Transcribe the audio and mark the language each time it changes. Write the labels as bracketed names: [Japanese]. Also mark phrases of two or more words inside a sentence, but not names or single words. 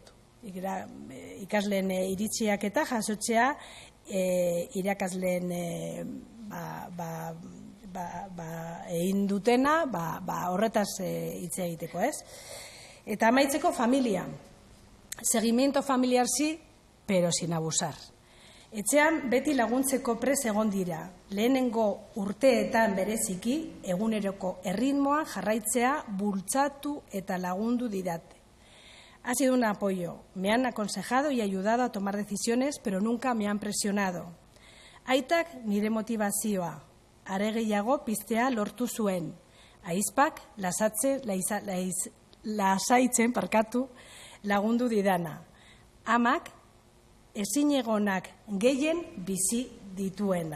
[Basque] Ikasleen iritziak eta jasotzea irakasleen egin dutena horretaz hitz egiteko, ez? Eta amaitzeko familia. [Spanish] Seguimiento familiar sí, pero sin abusar. [Basque] Etxean beti laguntzeko prest egon dira. Lehenengo urteetan bereziki eguneroko erritmoa jarraitzea bultzatu eta lagundu didate. [Spanish] Ha sido un apoyo. Me han aconsejado y ayudado a tomar decisiones, pero nunca me han presionado. [Basque] Aitak nire motivazioa, are gehiago piztea lortu zuen. Aizpak lasaitzen lagundu didana. Amak ezinegonak gehien bizi dituena.